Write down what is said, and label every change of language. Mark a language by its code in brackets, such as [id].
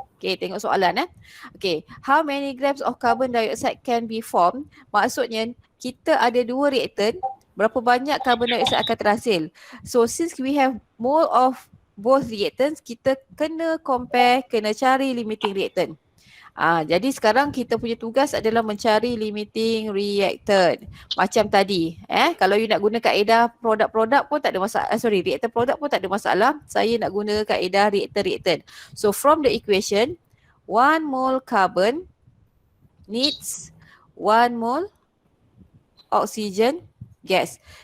[en] Okay, [ms] tengok soalan [en] Okay, how many grams of carbon dioxide can be formed? [ms] Maksudnya kita ada dua reaktan, berapa banyak carbon dioxide akan terhasil. [en] So since we have mole of both reactants, [ms] kita kena compare, kena cari limiting reactant. Jadi sekarang kita punya tugas adalah mencari limiting reactant. Macam tadi, kalau you nak guna kaedah produk-produk pun tak ada masalah. Reactant produk pun tak ada masalah. Saya nak guna kaedah reactant. [en] So from the equation, 1 mole carbon needs 1 mole oxygen gas.